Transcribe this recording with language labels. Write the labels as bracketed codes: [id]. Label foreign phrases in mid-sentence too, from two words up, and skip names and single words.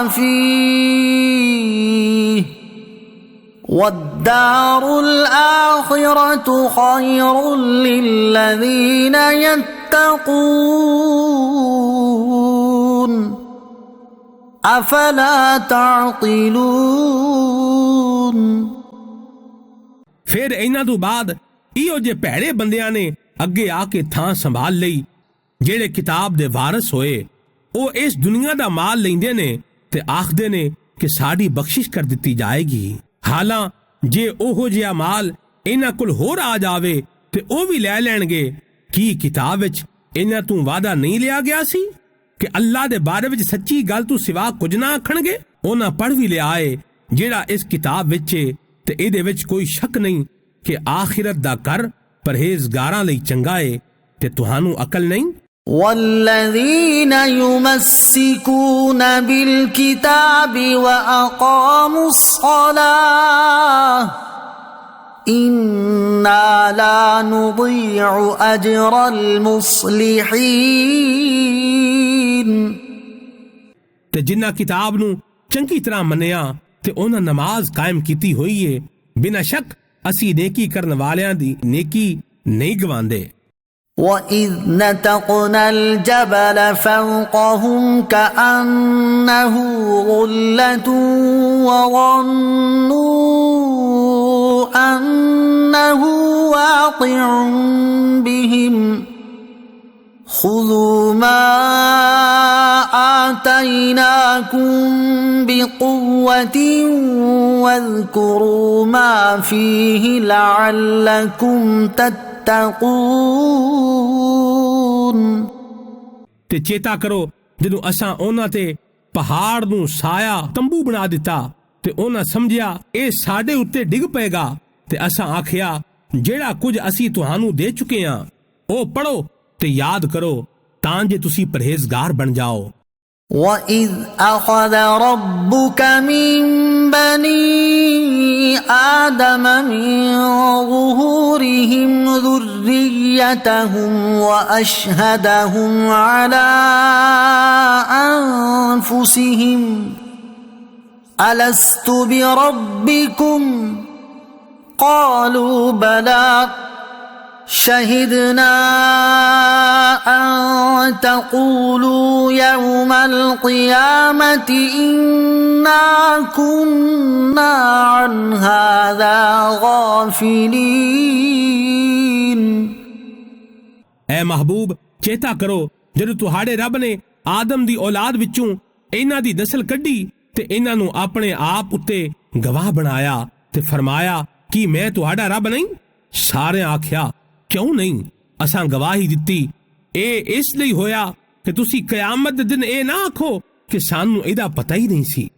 [ar] فيه والدار الآخرة خير للذين يتقون أفلا تعقلون۔ [pa] ਫਿਰ ਇਹਨਾਂ ਤੋਂ ਬਾਅਦ ਇਹੋ ਜਿਹੇ ਭੈੜੇ ਬੰਦਿਆਂ ਨੇ ਅੱਗੇ ਆ ਕੇ ਥਾਂ ਸੰਭਾਲ ਲਈ ਜਿਹੜੇ ਕਿਤਾਬ ਦੇ ਵਾਰਿਸ ਹੋਏ। ਉਹ ਇਸ ਦੁਨੀਆ ਦਾ ਮਾਲ ਲੈਂਦੇ ਨੇ ਤੇ ਆਖਦੇ ਨੇ ਕਿ ਸਾਡੀ ਬਖਸ਼ਿਸ਼ ਕਰ ਦਿੱਤੀ ਜਾਏਗੀ। ਹਾਲਾਂ ਜੇ ਉਹੋ ਜਿਹਾ ਮਾਲ ਇਹਨਾਂ ਕੋਲ ਹੋਰ ਆ ਜਾਵੇ ਤੇ ਉਹ ਵੀ ਲੈ ਲੈਣਗੇ। ਕੀ ਕਿਤਾਬ ਵਿੱਚ ਇਹਨਾਂ ਤੋਂ ਵਾਅਦਾ ਨਹੀਂ ਲਿਆ ਗਿਆ ਸੀ ਕਿ ਅੱਲਾ ਦੇ ਬਾਰੇ ਵਿੱਚ ਸੱਚੀ ਗੱਲ ਤੋਂ ਸਿਵਾ ਕੁਝ ਨਾ ਆਖਣਗੇ? ਉਹਨਾਂ ਪੜ੍ਹ ਵੀ ਲਿਆ ਏ ਜਿਹੜਾ ਇਸ ਕਿਤਾਬ ਵਿੱਚ ਏ ਤੇ ਇਹਦੇ ਵਿੱਚ ਕੋਈ ਸ਼ੱਕ ਨਹੀਂ ਕਿ ਆਖਿਰਤ ਦਾ ਕਰ ਪਰਹੇਜ਼ਗਾਰਾਂ ਲਈ ਚੰਗਾ ਏ ਤੇ ਤੁਹਾਨੂੰ ਅਕਲ ਨਹੀਂ। [ar] والذين يمسكون بالكتاب وأقاموا الصلاة إنا لا نضيع أجر المصلحين۔ [pa] ਤੇ ਜਿਨ੍ਹਾਂ ਕਿਤਾਬ ਨੂੰ ਚੰਗੀ ਤਰ੍ਹਾਂ ਮੰਨਿਆ ਤੇ ਉਹਨਾਂ ਨਮਾਜ਼ ਕਾਇਮ ਕੀਤੀ ਹੋਈ ਏ, ਬਿਨਾਂ ਸ਼ੱਕ ਅਸੀਂ ਨੇਕੀ ਕਰਨ ਵਾਲਿਆਂ ਦੀ ਨੇਕੀ ਨਹੀਂ ਗਵਾਂਦੇ। [ar] وَإِذْ نَتَقْنَا الْجَبَلَ فَوْقَهُمْ كَأَنَّهُ ظُلَّةٌ وَظَنُّوا أَنَّهُ وَاقِعٌ بِهِمْ خُذُوا مَا آتَيْنَاكُمْ بِقُوَّةٍ وَاذْكُرُوا مَا فِيهِ لَعَلَّكُمْ تَتَّقُونَ। [pa] ਤੇ ਚੇਤਾ ਕਰੋ ਜਦੋਂ ਅਸਾਂ ਉਹਨਾਂ ਤੇ ਪਹਾੜ ਨੂੰ ਸਾਇਆ ਤੰਬੂ ਬਣਾ ਦਿੱਤਾ ਤੇ ਉਹਨਾਂ ਸਮਝਿਆ ਇਹ ਸਾਡੇ ਉੱਤੇ ਡਿੱਗ ਪਏਗਾ ਤੇ ਅਸਾਂ ਆਖਿਆ ਜਿਹੜਾ ਕੁਝ ਅਸੀਂ ਤੁਹਾਨੂੰ ਦੇ ਚੁੱਕੇ ਹਾਂ ਉਹ ਪੜੋ ਤੇ ਯਾਦ ਕਰੋ ਤਾਂ ਜੇ ਤੁਸੀਂ ਪਰਹੇਜ਼ਗਾਰ ਬਣ ਜਾਓ। [ar] وَإِذْ أَخَذَ رَبُّكَ مِنْ بَنِي آدَمَ مِنْ ظُهُورِهِمْ ذُرِّيَّتَهُمْ وَأَشْهَدَهُمْ عَلَى أَنفُسِهِمْ أَلَسْتُ بِرَبِّكُمْ قَالُوا بَلَى شهدنا أن تقولوا يوم القيامة إنا كنا عن هذا غافلين۔ [pa] اے محبوب ਚੇਤਾ ਕਰੋ ਜਦੋਂ ਤੁਹਾਡੇ ਰੱਬ ਨੇ ਆਦਮ ਦੀ ਔਲਾਦ ਵਿੱਚੋਂ ਇਹਨਾਂ ਦੀ ਨਸਲ ਕੱਢੀ ਤੇ ਇਹਨਾਂ ਨੂੰ ਆਪਣੇ ਆਪ ਉੱਤੇ ਗਵਾਹ ਬਣਾਇਆ ਤੇ ਫਰਮਾਇਆ ਕਿ ਮੈਂ ਤੁਹਾਡਾ ਰੱਬ ਨਹੀਂ। ਸਾਰਿਆਂ ਆਖਿਆ ਕਿਉਂ ਨਹੀਂ, ਅਸਾਂ ਗਵਾਹੀ ਦਿੱਤੀ ਇਹ ਇਸ ਲਈ ਹੋਇਆ ਕਿ ਤੁਸੀਂ ਕਿਆਮਤ ਦੇ ਦਿਨ ਇਹ ਨਾ ਆਖੋ ਕਿ ਸਾਨੂੰ ਇਹਦਾ ਪਤਾ ਹੀ ਨਹੀਂ ਸੀ।